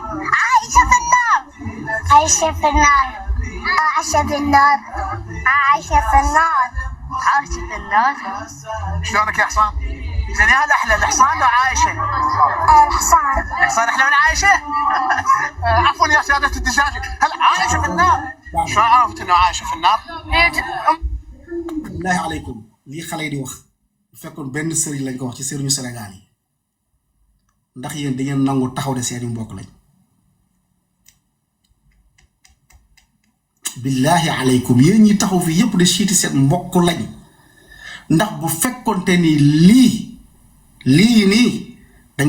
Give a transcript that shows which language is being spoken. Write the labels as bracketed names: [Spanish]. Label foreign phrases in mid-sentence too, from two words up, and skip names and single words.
[Arabic] عايشة في النار عايشة في النار عايشة في النار عايشة في النار عايشة في النار شلونك يا حصان؟ زين هل احلى الحصان ولا عايشه؟ الحصان الحصان احلى من عايشه؟ عفوا يا سياده الدجاج هل عايشه في النار؟ شلون عرفت انه عايشه في النار؟ بالله عليكم [Wolof] lii xale yi di wax bu fekkoon benn sëriñ lañ ko wax ci sëriñu Sénégal yi ndax yéen da ngeen nangu taxaw de seeni mbokk lañ [Arabic] بالله عليكم [Wolof] yéen ñi taxaw fi yépp de siiti seen mbokk lañ ndax bu fekkonte ni lii nii dañ ko